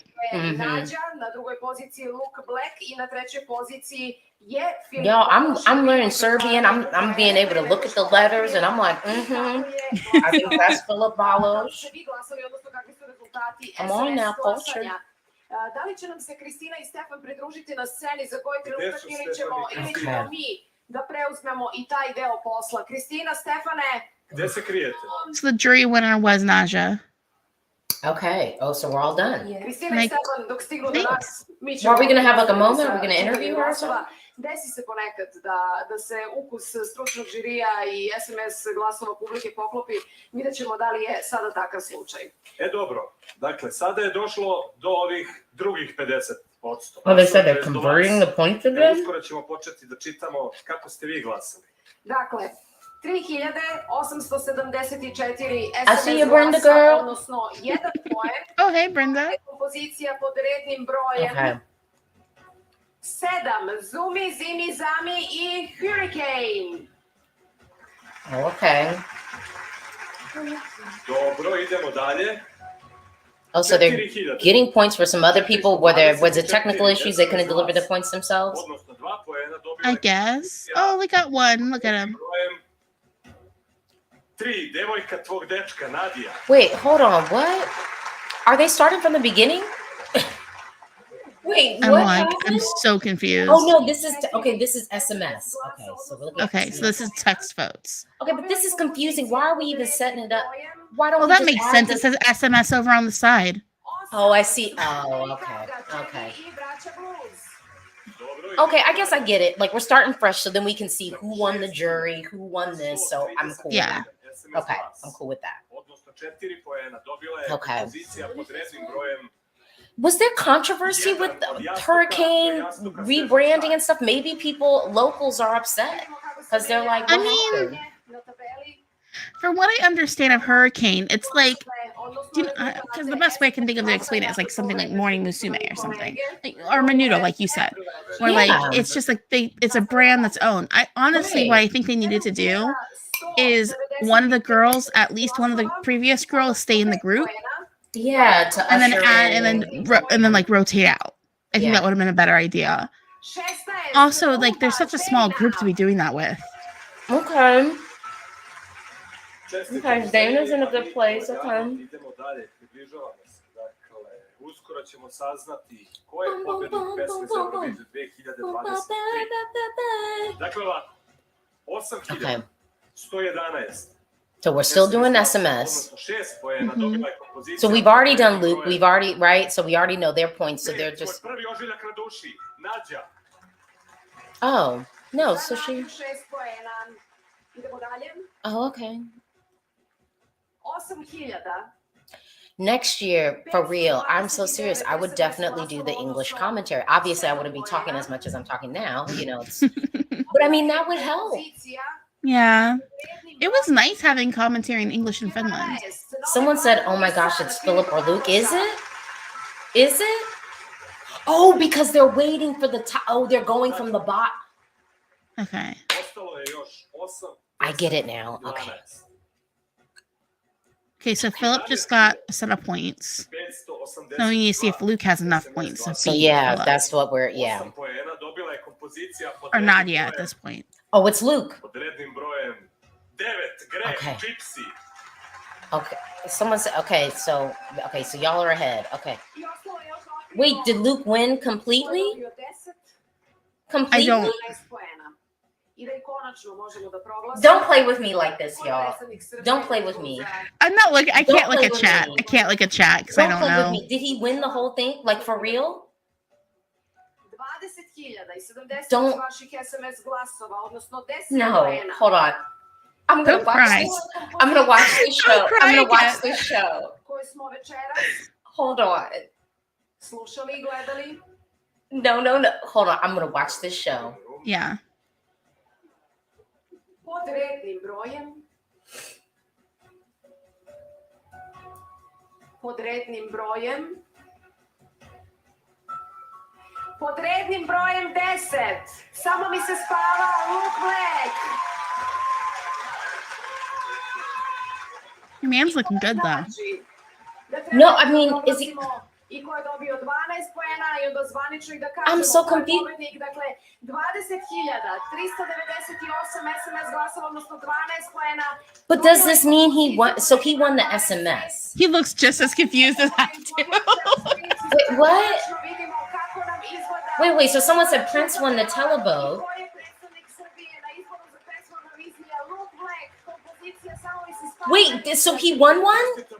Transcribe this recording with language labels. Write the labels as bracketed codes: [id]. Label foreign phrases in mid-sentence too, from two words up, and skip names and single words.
[en] Mm-hmm. Yo, I'm learning Serbian. I'm being able to look at the letters and I'm like, I think that's Filip Baloš. Come on now, culture. [sr] Da li će nam se Kristina i Stefan pridružiti na sceni za koji trenutak ili ćemo mi da preuzmemo i taj deo posla? Kristina, Stefane? Gde se krijete? [en] So the jury winner was Nađa. Okay. Oh, so we're all done. [sr] Kristina i Stefan, dok stignu do nas, mi [en] Are [sr] ćemo... [en] we going to have like a moment? Are we going to interview her or something? [sr] Desi se ponekad da se ukus stručnog žirija i SMS glasova publike poklopi. Vidjet ćemo da li je sada takav slučaj. Dobro. Dakle, sada je došlo do ovih drugih 50%. [en] Oh, they said they're converting the points again? [sr] Uskoro ćemo početi da čitamo kako ste vi glasali. Dakle, 3874 [en] I see you, [sr] SMS [en] Brenda [sr] glasa, [en] girl. [sr] odnosno 1 poen. [en] Oh, hey, Brenda. [sr] Kompozicija pod rednim brojem. [en] Okay. [sr] 7. Zumi, zimi, zami i Hurricane. [en] Okay. [sr] Dobro, idemo dalje. [en] Oh, so they're getting points for some other people where there was a technical issues, they couldn't deliver the points themselves? [sr] Odnosno 2 poena dobila [en] I guess. Oh, we got one. Look at him. [sr] 3. Devojka, tvog dečka, Nadia. [en] Wait, hold on. What? Are they starting from the beginning? Wait, I'm what? like, I'm happened? so confused. Oh no, this is okay. This is SMS. Okay, so we're looking at Okay, so this is text votes. Okay, but this is confusing. Why are we even setting it up? Why don't Well, we that just makes add sense. the- It says SMS over on the side. Oh, I see. Oh, okay, okay. [sr] I Braća Bluz. Dobro, [en] Okay, I guess I get it. Like we're starting fresh, so then we can see who won the jury, who won this. So I'm cool. Yeah. With that. Okay, I'm cool with that. [sr] Odnosno 4 poena dobila je [en] Okay. [sr] pozicija pod rednim brojem. [en] Was there controversy with the Hurricane rebranding and stuff? Maybe people, locals, are upset because they're like, I what mean, happened? From what I understand of Hurricane, it's like, because the best way I can think of to explain it is like something like Morning Musume or something, like, or Menudo, like you said, where Yeah. like it's just like it's a brand that's owned. I honestly, Right. what I think they needed to do is one of the girls, at least one of the previous girls, stay in the group, Yeah, to and then usher add, in and then like rotate out. I think Yeah. that would have been a better idea. Also, like there's such a small group to be doing that with. Okay. [sr] Čestitam [en] Okay, [sr] za [en] Dana's in a [sr] njih, [en] good place, [sr] a mi [en] okay. [sr] idemo dalje, približavamo se. Dakle, uskoro ćemo saznati ko je pobednik pesme za Euroviziju 2023. Dakle, ovako, 8.111. [en] Okay. So we're still doing SMS. [sr] Odnosno 6 poena dobila je kompozicija. [en] So we've already done Luke. We've already, right? So we already know their points. So they're just, [sr] Prvi ožiljak na duši, Nađa. [en] oh, no. So she, [sr] 6 poena. Idemo dalje. [en] oh, okay. [sr] 8.000. [en] Next year, for real, I'm so serious. I would definitely do the English commentary. Obviously, I wouldn't be talking as much as I'm talking now, you know. But I mean, that would help. Yeah, it was nice having commentary in English in Finland. Someone said, oh my gosh, it's Philip or Luke. Is it? Is it? Oh, because they're waiting for the top. Oh, they're going from the bot. Okay. [sr] Ostalo je još 8. [en] I get it now. Okay. [sr] 12. [en] Okay, so Philip just got a set of points. [sr] 580. [en] Now we need to see if Luke has enough points to So beat yeah, Philip. that's what we're, yeah. [sr] 8 poena dobila je kompozicija pod [en] Or [sr] rednim [en] Nadia at [sr] brojem. [en] this point. Oh, it's Luke. [sr] Pod rednim brojem 9, Greh, [en] Okay. [sr] Dzipsii. [en] Okay. Someone said, okay, so y'all are ahead. Okay. Wait, did Luke win completely? Completely? I don't. Don't play with me like this, y'all. Don't play with me. I'm not like I Don't can't look play at with chat. me. I can't look at chat because I Don't don't play with know. me. Did he win the whole thing? Like for real? [sr] 20.070 [en] Don't- [sr] vaših SMS glasova, odnosno 10 [en] No. [sr] poena. [en] Hold on. I'm gonna Don't watch cry. this. I'm gonna watch this show. Don't cry I'm gonna watch again. this show. [sr] Koje smo večeras [en] Hold on. [sr] slušali i gledali. [en] No. Hold on. I'm gonna watch this show. Yeah. [sr] Pod rednim brojem. Pod rednim brojem. Pod rednim brojem 10. Samo mi se spava Luk Black. [en] Your man's looking good though. [sr] Znači, da treba [en] No, I mean, is he- [sr] proglasimo I ko je dobio 12 poena i onda zvanično i da [en] I'm [sr] kažemo [en] so [sr] ko je [en] confused. [sr] pobednik. Dakle, 20.398 SMS glasova, odnosno 12 poena. [en] But does this mean he won? So he won the SMS. He looks just as confused as I do. Wait, what? Wait. So someone said Prince won the televote. Wait, so he won one?